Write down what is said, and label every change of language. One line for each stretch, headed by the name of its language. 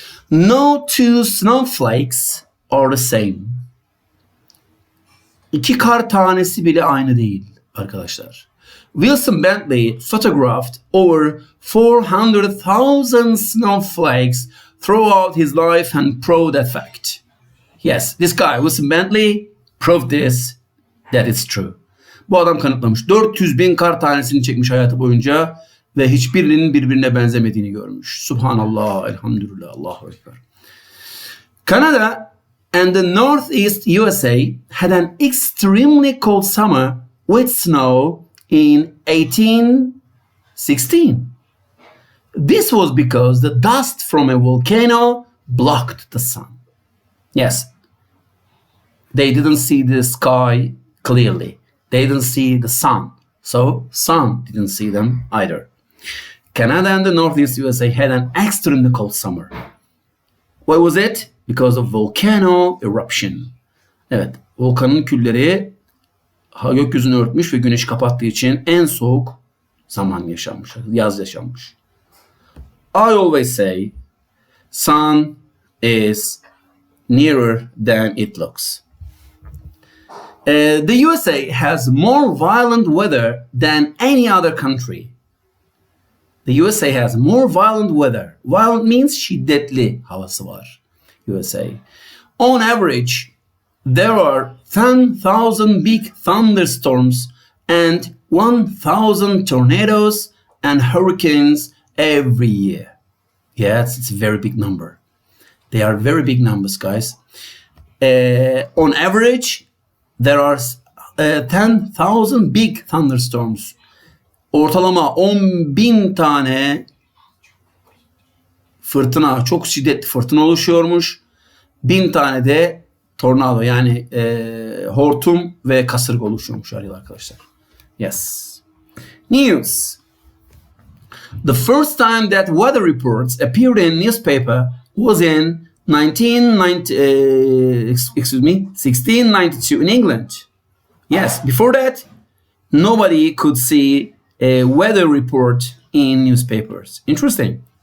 English: No two snowflakes are the same.
Turkish: İki kar tanesi bile aynı değil arkadaşlar.
English: Wilson Bentley photographed over 400,000 snowflakes throughout his life and proved that fact. Yes, this guy, Wilson Bentley, proved this, that it's true.
Turkish: Bu adam kanıtlamış. 400.000 kar tanesini çekmiş hayatı boyunca ve hiçbirinin birbirine benzemediğini görmüş. Subhanallah, elhamdülillah, Allahu Ekber.
English: Canada and the Northeast USA had an extremely cold summer with snow in 1816. This was because the dust from a volcano blocked the sun. Yes, they didn't see the sky clearly. They didn't see the sun. So sun didn't see them either. Canada and the Northeast USA had an extremely cold summer. Why was it? Because of volcano eruption.
Turkish: Evet, volkanın külleri gökyüzünü örtmüş ve güneşi kapattığı için en soğuk zaman yaşanmış, yaz yaşanmış.
English: I always say, sun is nearer than it looks. The USA has more violent weather than any other country. The USA has more violent weather. Violent means
Turkish: şiddetli havası var.
English: USA. On average, there are 10,000 big thunderstorms and 1,000 tornadoes and hurricanes every year. Yes, it's a very big number. They are very big numbers, guys. On average, there are 10,000 big thunderstorms.
Turkish: Ortalama 10.000 tane fırtına, çok şiddetli fırtına oluşuyormuş. 1000 tane de tornado yani hortum ve kasırga oluşuyormuş arkadaşlar.
English: Yes. News. The first time that weather reports appeared in newspaper was in 1692 in England. Yes, before that, nobody could see a weather report in newspapers. Interesting.